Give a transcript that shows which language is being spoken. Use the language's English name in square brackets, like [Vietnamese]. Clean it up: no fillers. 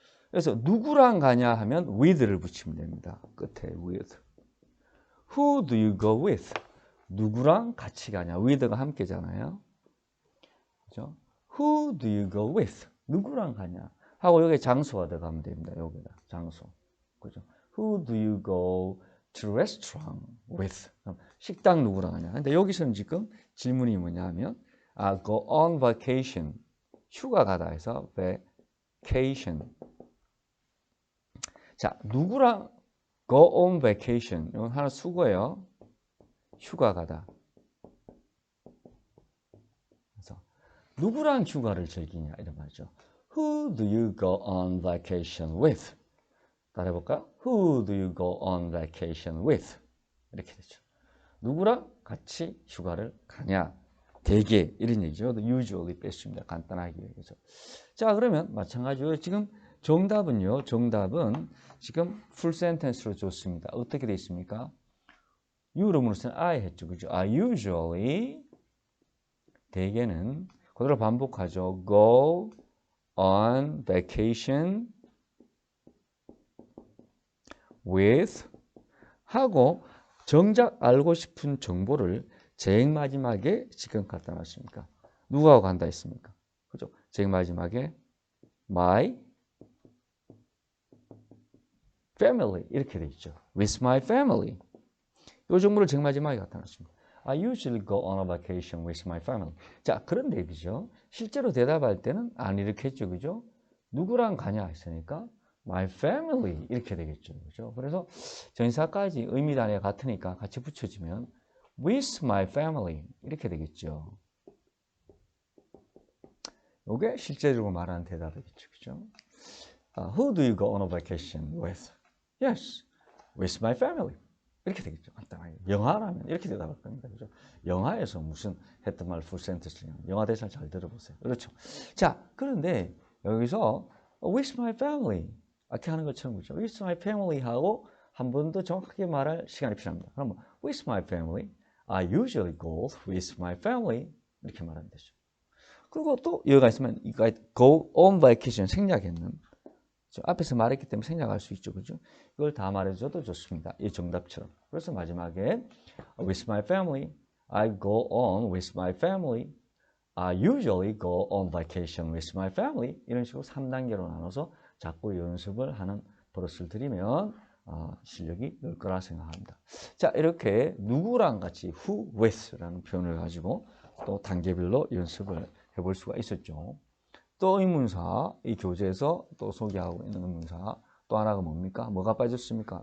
[Korean] 그래서 누구랑 가냐 하면 with를 붙이면 됩니다. 끝에 with. [English] Who do you go with? [Korean] 누구랑 같이 가냐? with가 함께잖아요. 그죠? [English] Who do you go with? [Korean] 누구랑 가냐? 하고 여기 장소가 들어가면 됩니다. 여기다 장소. 그죠? [English] Who do you go to restaurant with? [Korean] 식당 누구랑 가냐? 근데 여기서는 지금 질문이 뭐냐면 [English] go on vacation. [Korean] 휴가 가다 해서 vacation. 자, 누구랑 [English] go on vacation. [Korean] 이건 하나 수거예요. 휴가 가다. 그래서 누구랑 휴가를 즐기냐 이런 말이죠. [English] Who do you go on vacation with? [Korean] 따라해볼까요? [English] Who do you go on vacation with? [Korean] 이렇게 되죠. 누구랑 같이 휴가를 가냐? 대개 이런 얘기죠. usually 뺐습니다. 간단하게 위해서. 자, 그러면 마찬가지로 지금 정답은요. 정답은 지금 풀 센텐스로 줬습니다. 어떻게 되어 있습니까? you로 물으면 I 했죠. 그죠? I usually 대개는 그대로 반복하죠. [English] go on vacation with [Korean] 하고 정작 알고 싶은 정보를 제일 마지막에 지금 갖다 놨습니까? 누구하고 간다 했습니까? 그죠? 제일 마지막에 my family 이렇게 돼 있죠. [English] with my family. [Korean] 이 정보를 제일 마지막에 갖다 놨습니다. [English] I usually go on a vacation with my family. [Korean] 자, 그런데 얘기죠. 실제로 대답할 때는 안 이렇게 했죠. 그죠? 누구랑 가냐 했으니까 my family 이렇게 되겠죠. 그죠? 그래서 전사까지 의미 단위가 같으니까 같이 붙여주면 [English] with my family [Korean] 이렇게 되겠죠. 이게 실제적으로 말하는 대답이겠죠. 그죠? [English] Who do you go on a vacation with? Yes, with my family. [Korean] 이렇게 되겠죠. 간단하게. 영화라면 이렇게 대답할 겁니다. 그죠? 영화에서 무슨 했던 말 풀 센텐스냐. 영화 대사 잘 들어보세요. 그렇죠. 자, 그런데 여기서 [English] with my family [Korean] 이렇게 하는 것처럼 그죠? [English] with my family [Korean] 하고 한 번 더 정확하게 말할 시간이 필요합니다. 그러면 [English] with my family, I usually go with my family [Korean] 이렇게 말하면 되죠. 그리고 또 여기가 있으면 이거 [English] go on vacation [Korean] 생략했는 앞에서 말했기 때문에 생략할 수 있죠. 그죠? 이걸 다 말해줘도 좋습니다. 이 정답처럼. 그래서 마지막에 [English] with my family, I go on with my family. I usually go on vacation with my family. [Korean] 이런 식으로 3단계로 나눠서 자꾸 연습을 하는 버릇을 들이면 실력이 늘 거라 생각합니다. 자, 이렇게 누구랑 같이 who, with라는 표현을 가지고 또 단계별로 연습을 해볼 수가 있었죠. 또 의문사, 이 교재에서 또 소개하고 있는 의문사 또 하나가 뭡니까? 뭐가 빠졌습니까?